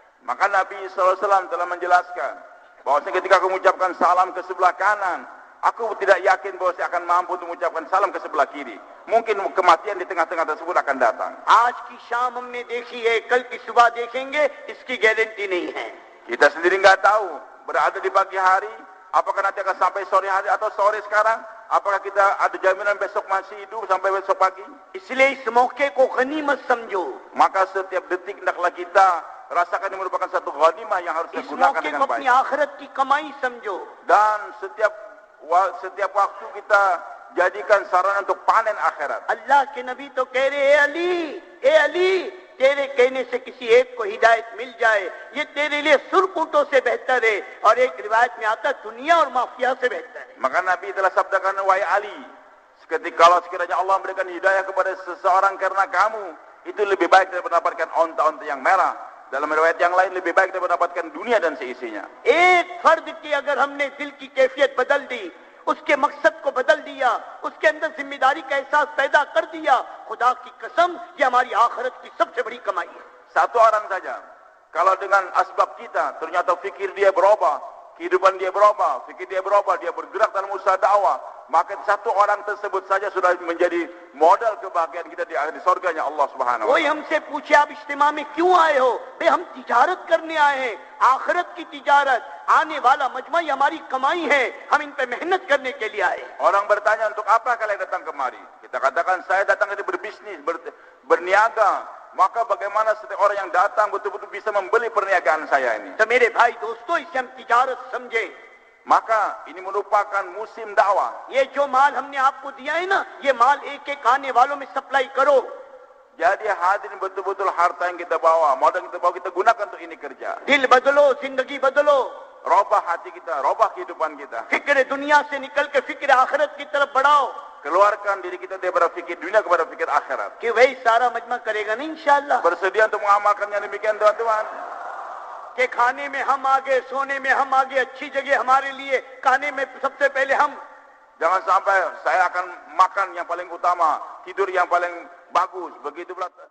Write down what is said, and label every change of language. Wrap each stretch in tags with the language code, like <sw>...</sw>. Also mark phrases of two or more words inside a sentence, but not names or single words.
<id>Maka Nabi SAW telah menjelaskan bahwasanya ketika aku mengucapkan salam ke sebelah kanan, aku tidak yakin bahwa saya akan mampu untuk mengucapkan salam ke sebelah kiri. Mungkin kematian di tengah-tengah tersebut akan datang.</id> <hi>आज की शाम हमने देखी है, कल की सुबह देखेंगे, इसकी गारंटी नहीं है.</hi> <id>Kita sendiri nggak tahu berada di pagi hari, apakah nanti akan sampai sore hari atau sore sekarang? Apakah kita ada jaminan besok masih hidup sampai besok pagi?</id> <hi>इसलिए इस मौके को गनीमत समझो.</hi> <id>Maka setiap detik hendaklah kita rasakan ini merupakan satu ghanimah yang harus</id> <hi>इस</hi> <id>kita gunakan</id> <hi>मौके को</hi> <id>dengan</id> <hi>अपनी</hi> <id>baik.</id> <hi>आखिरत की कमाई समझो.</hi> <id>Dan setiap waktu kita jadikan sarana untuk panen akhirat.</id> <hi>अल्लाह के नबी तो कह रहे, ए अली, तेरे कहने से किसी एक को हिदायत मिल जाए, ये तेरे लिए सुरकूटों से बेहतर है. और एक रिवायत में आता, दुनिया और माफिया से बेहतर है.</hi> <id>Maka Nabi telah sabdakan, wahai Ali, kalau sekiranya Allah memberikan hidayah kepada seseorang karena kamu, itu lebih baik daripada mendapatkan onta-onta yang merah. Dalam riwayat yang lain, lebih baik daripada mendapatkan dunia dan seisinya.</id> <hi>एक फर्द की अगर हमने दिल की कैफियत बदल दी, उसके मकसद को बदल दिया, उसके अंदर जिम्मेदारी का एहसास पैदा कर दिया, खुदा की कसम, ये हमारी आखिरत की सबसे बड़ी कमाई है.</hi> <id>Satu orang saja, kalau dengan asbab kita ternyata fikir dia berubah, kehidupan dia berubah, fikir dia berubah, dia bergerak dalam usaha dakwah, maka satu orang tersebut saja sudah menjadi modal kebahagiaan kita di surganya Allah</id> <ar>سبحانه و</ar> <hi>कोई</hi> <id>taala.</id> <hi>हमसे पूछे आप इज्तिमा में क्यों आए हो? भाई हम तिजारत करने आए हैं, आखिरत की तिजारत, आने वाला मजमा ये हमारी कमाई है, हम इन पे मेहनत करने के लिए आए.</hi> <id>Orang bertanya, untuk apa kalian datang kemari? Kita katakan, saya datang ini berbisnis, berniaga. Maka bagaimana setiap orang yang datang betul-betul bisa membeli perniagaan saya ini?</id> <hi>तो मेरे भाई दोस्तों, इसे हम तिजारत समझे.</hi> <id>Maka ini merupakan musim dakwah.</id> <hi>ये जो माल हमने आपको दिया है ना, ये माल एक एक आने वालों में सप्लाई करो.</hi> <id>Jadi hadirin, betul-betul harta yang kita bawa, modal yang kita bawa, kita gunakan untuk ini kerja.</id> <hi>दिल बदलो, जिंदगी बदलो.</hi> <id>Robah hati kita, robah kehidupan kita.</id> <hi>फिक्र दुनिया से निकल के फिक्र आखिरत की तरफ बढ़ाओ.</hi> <id>Keluarkan diri kita daripada fikir dunia kepada fikir akhirat.</id> <hi>कि वही सारा मजमा करेगा ना इंशाअल्लाह.</hi> <id>Bersedia untuk mengamalkan yang demikian, teman-teman?</id> <hi>कि खाने में हम आगे, सोने में हम आगे, अच्छी जगह हमारे लिए, खाने में सबसे पहले हम.</hi> <id>Jangan sampai saya akan makan yang paling utama, tidur yang paling bagus, begitu pula</id>